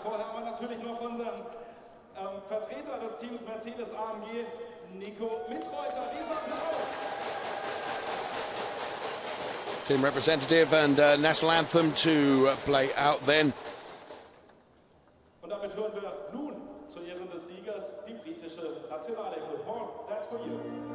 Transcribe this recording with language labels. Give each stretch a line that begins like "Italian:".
German: Vorher haben wir natürlich noch unseren Vertreter des Teams Mercedes AMG, Nico Mitreuter. Dieser Applaus.
English: Team representative and national anthem to play out then.
German: Und damit hören wir nun zu Ehren des Siegers die britische Nationalhymne.
English: Paul, that's for you.